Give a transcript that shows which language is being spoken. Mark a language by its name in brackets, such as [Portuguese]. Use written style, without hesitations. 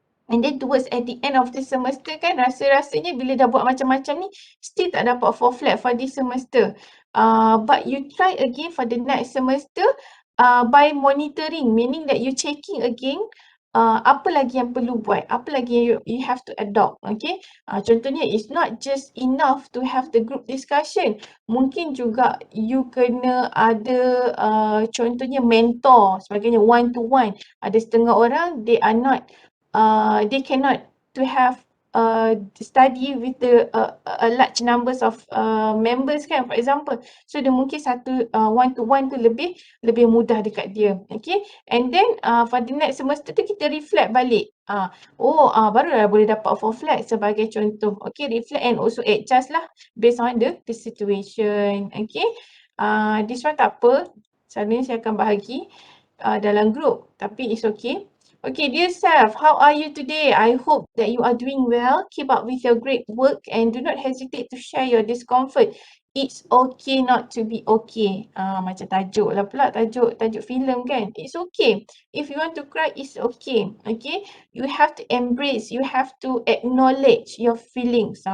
[English] And then towards at the end of the semester kan, [Malay] rasa-rasanya bila dah buat macam-macam ni, [English] still [Malay] tak dapat [English] 4 flat for this semester. But you try again for the next semester by monitoring, meaning that you checking again [Malay] apa lagi yang perlu buat, apa lagi yang [English] you have to adopt. Okay, contohnya it's not just enough to have the group discussion. [Malay] Mungkin juga you kena ada contohnya mentor sebagainya, [English] one to one. [Malay] Ada setengah orang [English] they are not they cannot to have study with the a large numbers of members kan, for example. [Malay] So dia mungkin satu [English] one to one [Malay] tu lebih mudah dekat dia. [English] Okay, and then for the next semester [Malay] tu kita reflect balik. Barulah boleh dapat 4 flat sebagai contoh. [English] Okay, reflect and also adjust lah based on the situation. Okay, this one [Malay] tak apa, selalunya saya akan bahagi dalam group, tapi [English] it's okay. Okay, dear self, how are you today? I hope that you are doing well. Keep up with your great work and do not hesitate to share your discomfort. It's okay not to be okay. [Malay] Macam tajuk lah pula, tajuk filem kan. [English] It's okay. If you want to cry, it's okay. Okay, you have to embrace, you have to acknowledge your feelings.